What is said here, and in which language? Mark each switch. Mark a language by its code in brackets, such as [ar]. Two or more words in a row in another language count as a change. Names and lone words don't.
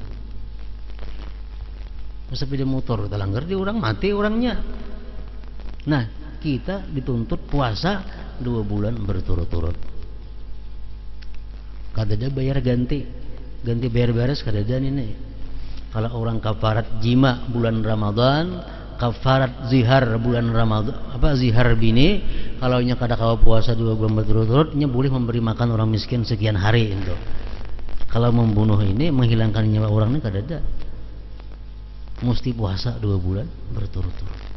[id] Sepeda motor terlanggar dia orang mati orangnya. Nah kita dituntut puasa 2 bulan berturut-turut. [bjn] Kadada bayar ganti bayar beres kadada ini. [id] Kalau orang kafarat jima bulan Ramadan, kafarat zihar bulan Ramadan, zihar bini, kalau [bjn] nya kada kawa [id] puasa 2 bulan berturut-turut, nya boleh memberi makan orang miskin sekian hari itu. Kalau membunuh ini, menghilangkan nyawa orang ini kadada, mesti puasa 2 bulan berturut-turut.